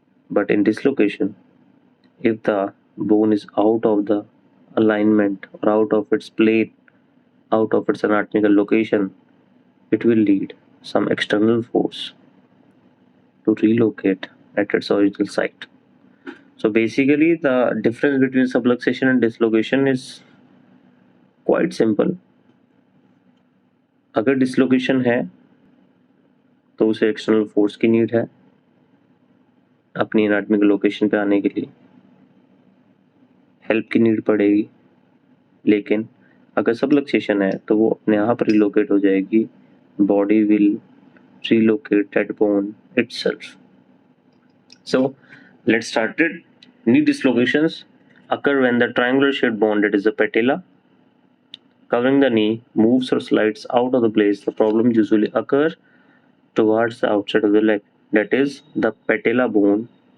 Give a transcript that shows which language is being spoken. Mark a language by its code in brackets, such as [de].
[en] But in dislocation, if the bone is out of the alignment or out of its plane, out of its anatomical location, it will need some external force to relocate at its original site. So basically, the difference between subluxation and dislocation is quite simple. [hi] अगर dislocation है तो उसे external force की need है अपनी anatomical location पे आने के लिए, हेल्प की नीड पड़ेगी. लेकिन अगर सबलक्सेशन है तो वो अपने आप रिलोकेट हो जाएगी. [en] Body will relocate that bone itself. So let's start it. Knee dislocations occur when the triangular shaped bone, that is the patella, covering the knee, moves or slides out of the place. The problem usually occurs towards the outside of the leg, that is the patella bone.